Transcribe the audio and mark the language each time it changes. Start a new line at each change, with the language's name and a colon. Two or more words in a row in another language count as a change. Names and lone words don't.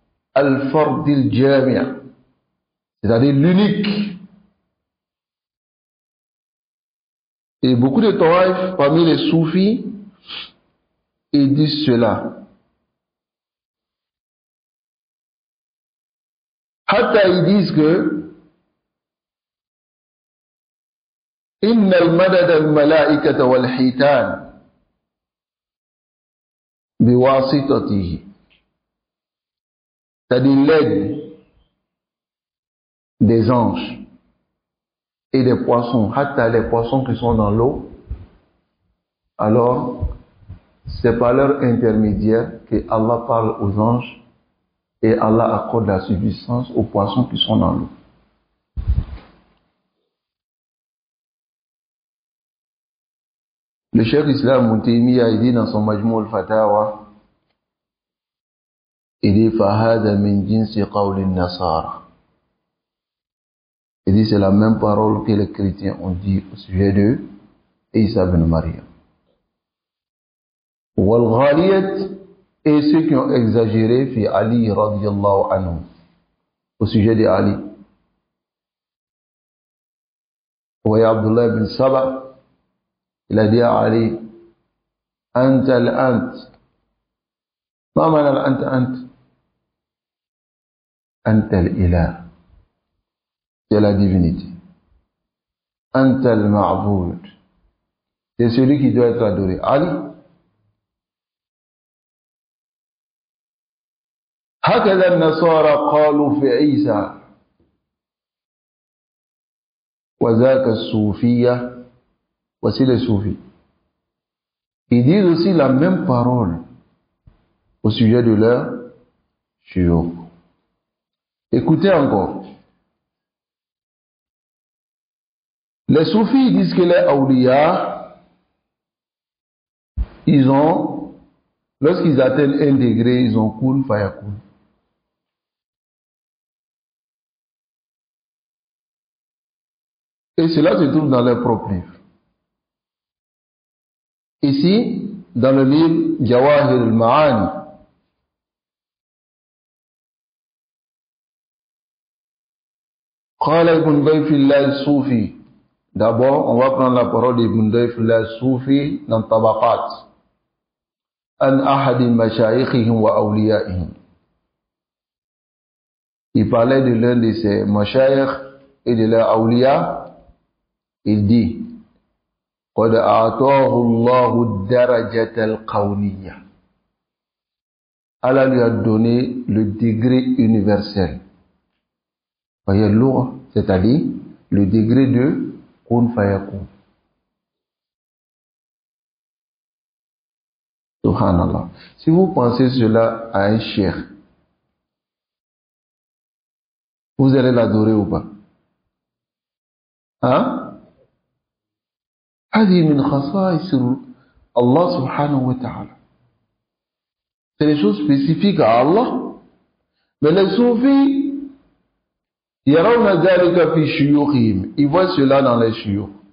Arabic: الفرد الجامع',
French: c'est-à-dire l'unique. Et beaucoup de tawaïf parmi les soufis, ils disent cela.
Arabic: Hatta
French: ils disent que
Arabic: إن المدد الملائكة والحيتان بواسطته,
French: c'est-à-dire l'aide des anges et des poissons, hatta les poissons qui sont dans l'eau, alors c'est par leur intermédiaire que Allah parle aux anges et Allah accorde la subsistance aux poissons qui sont dans l'eau. Le Cheikh Islam Ibn Taymiyyah a dit dans son Majmou' al-Fatawa, il dit
Arabic: فَهَذَا مِنْ جِنْسِ قَوْلِ النَّصَارَى.
French: Il dit c'est la même parole que les chrétiens ont dit au sujet de Isa ibn Maryam. Wal-Ghaliyat, et ceux qui ont exagéré
Arabic: في علي رضي الله عنه,
French: au sujet de Ali. Wa Abdullah ibn Saba, il a dit à Ali,
Arabic: أنت الأنت. ما معنى الأنت؟ أنت الإله.
French: C'est la divinité.
Arabic: أنت المعبود.
French: C'est celui qui doit être adoré. Ali.
Arabic: هكذا النصارى قالوا في عيسى وذاك الصوفية.
French: Voici les soufis. Ils disent aussi la même parole au sujet de leur shuyukh. Écoutez encore. Les soufis disent que les awliya, ils ont, lorsqu'ils atteignent un degré, ils ont
Arabic: كن فيكون.
French: Et cela se trouve dans leur propre livre. Ici, dans le livre Jawahir al-Ma'ani,
Arabic: قال ابن ضيف الله الصوفي.
French: D'abord, on va prendre la parole d'Ibn Dayf al-Soufi dans Tabaqat.
Arabic: عن أحد مشايخهم وأوليائهم.
French: Il parlait de l'un de ses mashayikh et de leurs awliya. Il dit,
Arabic: قد أعطاه الله الدرجة القونية.
French: Allah lui a donné le degré universel. Voyez lourd, c'est-à-dire le degré de
Arabic: كن فيكون.
French: Subhanallah. Si vous pensez cela à un cheikh, vous allez l'adorer ou pas? Hein?
Arabic: هذه من خصائص الله سبحانه وتعالى.
French: C'est des choses spécifiques à Allah. Mais les soufis,
Arabic: يرون ذلك في شيوخهم.
French: Ils voient cela dans les shuyukh.